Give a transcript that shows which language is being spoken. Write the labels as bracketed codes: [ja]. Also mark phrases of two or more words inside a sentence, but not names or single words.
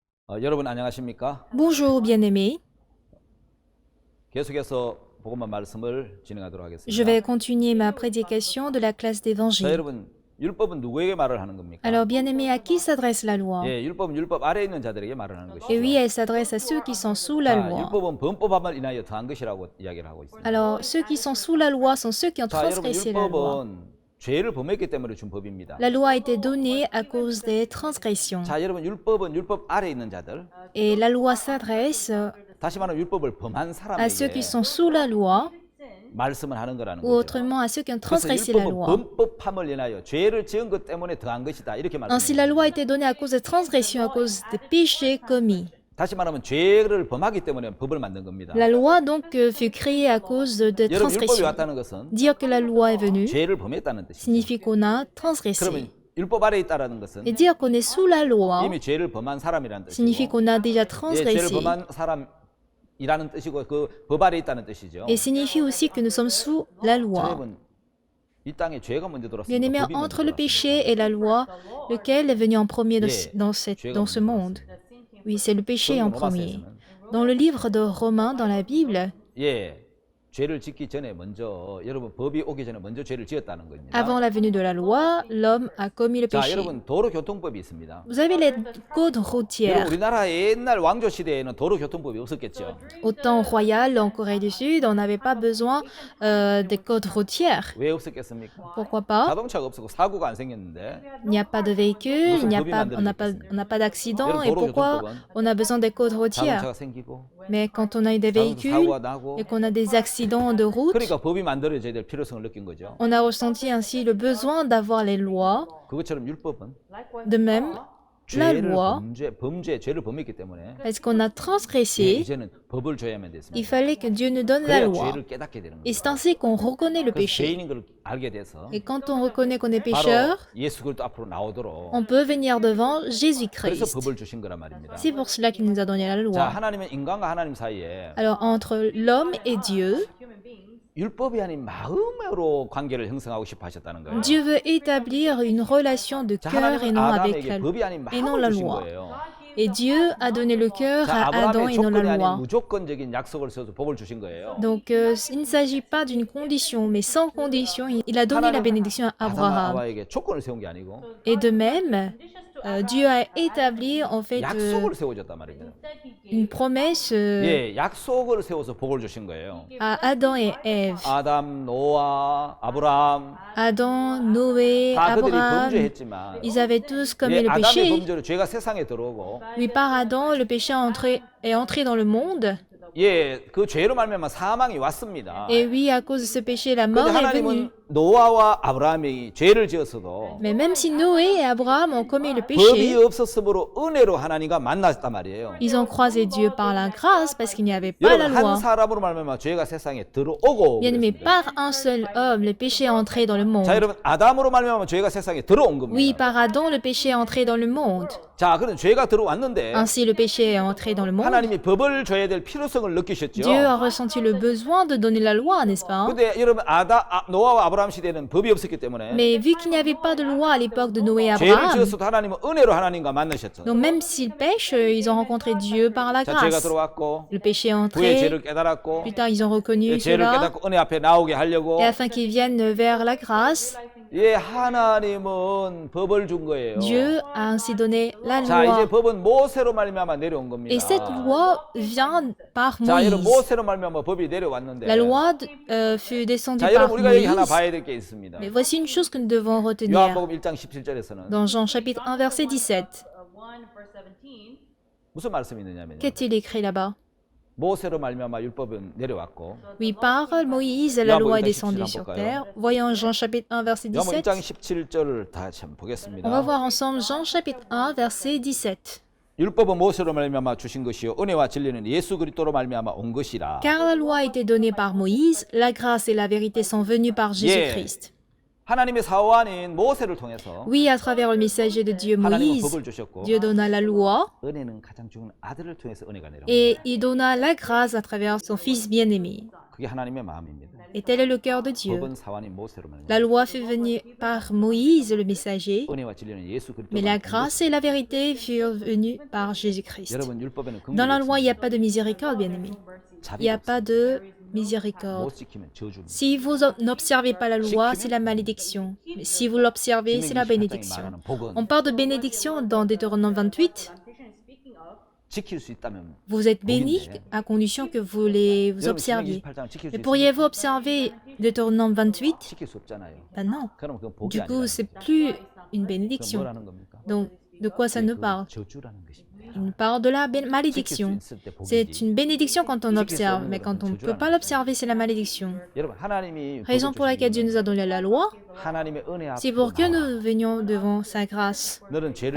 [ko] 여러분 안녕하십니까? [fr] Bonjour bien-aimés, [ko] 계속해서 복음만 말씀을 진행하도록 [fr] je [ko] 하겠습니다. [fr] vais continuer ma prédication de la classe [ko] 자, [fr] d'évangile. [ko] 여러분 율법은 누구에게 말을 하는 겁니까? [fr] Alors bien-aimés, à qui s'adresse la loi? [ko] 예, 율법은 율법 아래에 있는 자들에게 말을 하는 [fr] Et oui, [ko] 것이죠. [fr] elle s'adresse à ceux qui sont sous la [ko] 자, [fr] loi. [ko] 율법은 범법함을 인하여 더한 것이라고 이야기를 하고 있습니다. [fr] Alors ceux qui sont sous la loi sont ceux qui ont [ko] 자, 여러분 [fr] transgressé la loi. [ko] 율법은 죄를 범했기 때문에 준 법입니다. [fr] La loi a été donnée à cause des transgressions. [ko] 자, 여러분 율법은 율법 아래에 있는 자들, [fr] Et la loi s'adresse [ko] 다시 말하면 율법을 범한 [fr] à ceux [ko] 사람에게 [fr] qui sont sous la loi, [ko] 말씀을 하는 거라는 [fr] ou [ko] 거죠. [fr] autrement à ceux qui ont [ko] 그래서 [fr] transgressé la [ko] 율법은 [fr] loi. [ko] 범법함을 인하여 죄를 지은 것 때문에 더한 것이다 이렇게 [fr] Ainsi, la [ko] 말씀합니다. [fr] loi a été donnée à cause des transgressions, à cause des péchés commis. [ko] 다시 말하면 죄를 범하기 때문에 법을 만든 겁니다. [fr] La loi donc fut créée à cause des [ko] 여러분 율법이 [fr] transgressions. [ko] 왔다는 것은 [fr] Dire que la loi est venue [ko] 죄를 범했다는 뜻이죠. [fr] signifie qu'on a transgressé. [ko] 그러면 율법 아래에 있다라는 것은 [fr] Et dire qu'on est sous la loi [ko] 이미 죄를 범한 사람이라는 [fr] signifie [ko] 뜻이고, [fr] qu'on a déjà [ko] 예, 죄를 [fr] transgressé. [ko] 범한 사람이라는 뜻이고 그 법 아래에 있다는 뜻이죠. [fr] Et signifie aussi que nous sommes sous la [ko] 자, [fr] loi. [ko] 여러분 이 땅에 죄가 먼저 들어왔습니다. [fr] Bien-aimés, [ko] 법이 먼저 [fr] entre le [ko] 들어왔습니다. [fr] péché et la loi, lequel est venu en premier dans ce monde? Oui, c'est le péché en premier. Dans le livre de Romains, dans la Bible, [ko] 예, 죄를 짓기 전에 먼저 여러분 법이 오기 전에 먼저 죄를 지었다는 겁니다. [fr] avant la venue de la loi, l'homme a commis le [ko] 자, [fr] péché. [ko] 여러분 도로교통법이 있습니다. [fr] Vous avez les codes [ko] 여러분 [fr] routières. [ko] 우리나라 옛날 왕조 시대에는 도로교통법이 없었겠죠. [fr] Au temps royal, en Corée du Sud, on n'avait pas besoin des codes routières. [ko] 왜 없었겠습니까? [fr] Pourquoi pas? [ko] 자동차가 없었고 사고가 안 생겼는데 [fr] Il n'y a pas de véhicule, on n'a pas d'accident. Et pourquoi on a besoin des codes routières? [ko] 자동차가 생기고 [fr] Mais quand on a des [ko] 자동차 [fr] véhicules [ko] 사고가 나고 [fr] et qu'on a des accidents de route, [ko] 그러니까 법이 만들어져야 될 필요성을 느낀 거죠. [fr] on a ressenti ainsi le besoin d'avoir les lois. [ko] 그것처럼 율법은 [fr] De même, la [ko] 죄를 [fr] loi, [ko] 죄를 범했기 때문에 [fr] parce qu'on a transgressé, [ko] 이제는 법을 줘야만 [fr] il [ko] 됐습니다. [fr] fallait que Dieu nous donne la [ko] 그래야 [fr] loi. [ko] 죄를 깨닫게 되는 [fr] Et [ko] 거예요. [fr] c'est ainsi qu'on reconnaît le [ko] 그래서 [fr] péché. [ko] 죄인인 걸 알게 돼서 [fr] Et quand on reconnaît qu'on est [ko] 바로 [fr] pécheur, [ko] 예수 그리스도 앞으로 나오도록 [fr] on peut venir devant [ko] 그래서 [fr] Jésus-Christ. [ko] 법을 주신 거란 말입니다. [fr] C'est pour cela qu'il nous a donné la [ko] 자, [fr] loi. [ko] 하나님은 인간과 하나님 사이에 [fr] Alors, entre l'homme et Dieu, [ko] 율법이 아닌 마음으로 관계를 형성하고 싶어 하셨다는 거예요. [fr] Dieu veut établir une relation de [ko] 자, [fr] cœur et [ko] 하나님은 [fr] non avec [ko] 아담에게 [fr] la loi. [ko] 법이 아닌 [fr] et non [ko] 마음을 [fr] la [ko] 주신 [fr] loi. [ko] 거예요. [fr] Et Dieu a donné le cœur [ko] 자, [fr] à Adam [ko] 아브라함의 [fr] et non la [ko] 조건이 아닌 [fr] loi. [ko] 무조건적인 약속을 세워서 복을 주신 거예요. [fr] Donc, il ne s'agit pas d'une condition, mais sans condition, il a donné la bénédiction à Abraham. [ko] 아브라함에게 조건을 세운 게 아니고 [fr] Et de même, Dieu a établi en fait [ko] 약속을 세워줬단 말입니다. [fr] une promesse [ko] 예, 약속을 세워서 복을 주신 거예요. [fr] à Adam et Ève. [ko] 아담, 노아, 아브라함 [fr] Adam, Noé, [ko] 다 그들이 [fr] Abraham, [ko] 범죄했지만 [fr] ils avaient tous commis [ko] 예, [fr] le [ko] 아담의 [fr] péché. [ko] 범죄로 죄가 세상에 들어오고 [fr] Oui, par Adam, le péché est entré dans le monde. [ko] 예, 그 죄로 말미암아 사망이 왔습니다. [fr] Et oui, à cause de ce péché, la mort [ko] 그런데 [fr] est venue. [ko] 하나님은 노아와 아브라함이 죄를 지었어도 [fr] Mais même si Noé et Abraham ont commis le [ko] 법이 [fr] péché, [ko] 없었으므로 은혜로 하나님과 만났단 말이에요. [fr] ils ont croisé Dieu par la grâce parce qu'il n'y avait pas la [ko] 여러분 한 [fr] loi. [ko] 사람으로 말미암아 죄가 세상에 들어오고 [fr] Bien aimé, [ko] 그랬습니다. [fr] par un seul homme, le péché est entré dans le monde. [ko] 자, 여러분 아담으로 말미암아 죄가 세상에 들어온 [fr] Oui, [ko] 겁니다. [fr] par Adam, le péché est entré dans le monde. [ko] 자, 그런 죄가 들어왔는데 [fr] Ainsi, le péché est entré dans le monde. [ko] 하나님이 법을 줘야 될 필요성을 느끼셨죠. [fr] Dieu a ressenti le besoin de donner la loi, n'est-ce pas? [ko] 근데 여러분 노아와 아브라함 시대에는 법이 없었기 때문에 [fr] Mais vu qu'il n'y avait pas de loi à l'époque de Noé et [ko] 죄를 [fr] Abraham, [ko] 지었어도 하나님은 은혜로 하나님과 만나셨죠. [fr] donc même s'ils pêchent, ils ont rencontré Dieu par la [ko] 자, 죄가 [fr] grâce. [ko] 들어왔고 [fr] Le péché est [ko] 후에 [fr] entré, [ko] 죄를 깨달았고 [fr] plus tard ils ont reconnu [ko] 죄를 [fr] cela, [ko] 깨닫고 은혜 앞에 나오게 하려고 [fr] et afin qu'ils viennent vers la grâce, [ko] 예, 하나님은 법을 준 거예요. [fr] Dieu a ainsi donné la [ko] 자, 이제 [fr] loi. [ko] 법은 모세로 말미암아 내려온 겁니다. [fr] Et cette loi vient par [ko] 자, 여러분 [fr] Moïse. [ko] 모세로 말미암아 법이 내려왔는데 [fr] La loi fut descendue [ko] 자, [fr] par [ko] 여러분 우리가 여기 하나 [fr] Moïse. [ko] 봐야 될 게 있습니다. [fr] Mais voici une chose que nous devons retenir. [ko] 요한복음 1장 17절에서는 [fr] Dans Jean chapitre 1 verset 17, [ko] 무슨 말씀이 있느냐면요. [fr] qu'est-il écrit là-bas? [ko] 모세로 말미암아 율법은 내려왔고 [fr] Oui, par Moïse, la Yohan loi est [ko] 1장 [fr] descendue 17 sur [ko] 볼까요? [fr] terre. Voyons Jean chapitre 1 verset [ko] 요한복음 1장 [fr] 17. [ko] 17절을 다시 한번 보겠습니다. [fr] On va voir ensemble Jean chapitre 1 verset 17. [ko] 율법은 모세로 말미암아 주신 것이요 은혜와 진리는 예수 그리스도로 말미암아 온 것이라. [fr] Car la loi a été donnée par Moïse, la grâce et la vérité sont venues par Jésus-Christ. [ko] 하나님의 사원인 모세를 통해서 [fr] Oui, à travers le messager de Dieu [ko] 하나님은 [fr] Moïse, [ko] 법을 주셨고 [fr] Dieu donna la loi [ko] 은혜는 가장 좋은 아들을 통해서 은혜가 내려옵니다. [fr] et il donna la grâce à travers son Fils bien-aimé. [ko] 그게 하나님의 마음입니다. [fr] Et tel est le cœur de Dieu. [ko] 법은 사원인 모세로 말합니다. [fr] La loi fut venue par Moïse, le messager, [ko] 은혜와 진리는 예수 [fr] mais la [ko] 그리스도만 [fr] grâce et la vérité furent venues par Jésus-Christ. [ko] 여러분 율법에는 [fr] Dans la loi, il n'y a [ko] 긍휼이 [fr] pas de miséricorde, bien-aimé. Il n'y a [ko] 없습니다. [fr] pas de [ko] 못 [fr] miséricorde. [ko] 지키면 저주입니다. [fr] Si vous n'observez pas la loi, c'est la malédiction. Mais si vous l'observez, c'est la bénédiction. [ko] 말하는 복은 [fr] On parle de bénédiction dans Deutéronome 28. [ko] 지킬 수 있다면 [fr] Vous êtes bénis à condition que vous les [ko] 여러분 [fr] observiez. [ko] 28장 지킬 수 [fr] Mais [ko] 있습니까? [fr] pourriez-vous observer Deutéronome 28? [ko] 지킬 수 없잖아요. [fr] Ben non. [ko] 그럼 그건 복이 [fr] Du coup, [ko] 아니라 [fr] c'est plus une [ko] 그럼 [fr] bénédiction. [ko] 뭐라는 겁니까? [fr] Donc, de quoi ça nous parle? [ko] 저주라는 것입니다. [fr] Il nous parle de la [ko] 지킬 수 [fr] malédiction. [ko] 있을 때 [fr] C'est [ko] 복이지. [fr] une bénédiction quand on observe, mais quand on ne peut pas l'observer, c'est la malédiction. [ko] 여러분 하나님이 [fr] Raison pour laquelle Dieu nous a donné la loi, [ko] 하나님의 은혜 [fr] c'est [ko] 앞에 [fr] pour que nous venions devant sa grâce. [ko] 너는 죄를